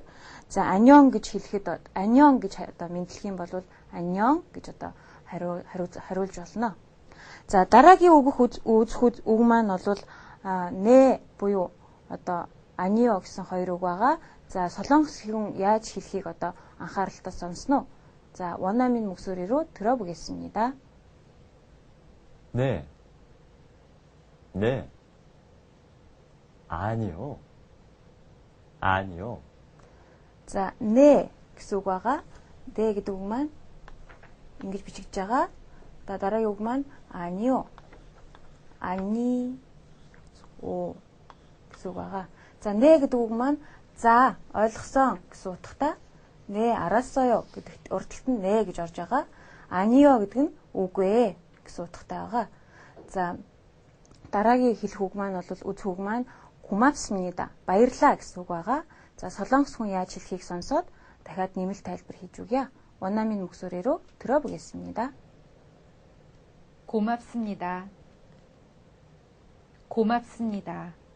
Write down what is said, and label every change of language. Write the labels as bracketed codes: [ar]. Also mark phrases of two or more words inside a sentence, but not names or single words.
[mn] За 안녕 гэж хэлэхэд 안녕 гэж мэдлэх юм бол 안녕 гэж хариулж болно. За дараагийн үзэх үг маань бол нэ буюу анио гэсэн хоёр үг байгаа. За солонгос хүн яаж хэлхийг анхааралтай сонсноо. [ko] За 원어민 목소리로 들어보겠습니다. 네. 네. 아니요. 아니요. [mn] За 네 гэсэн үг байгаа. 네 гэдэг үг маань ингэж бичигдэж байгаа. дараагийн үг маань [ko] 아니요. 아니오 [mn] гэсэн үг байгаа. За 네 гэдэг үг маань за ойлгосон гэсэн утгатай. [ko] 네 알았어요 [mn] гэдэгт урдталт нь 네 гэж орж байгаа. 아니요 гэдэг нь үгүй гэсэн утгатай байгаа. За дараагийн хэлэх үг маань үзэх үг маань 고맙습니다. баярлалаа гэсэн үг байгаа. За солонгос хүн яаж хэлхийг сонсоод дахиад нэмэлт тайлбар хийж өгье. [ko] 원어민 목소리로 들어보겠습니다. 고맙습니다. 고맙습니다.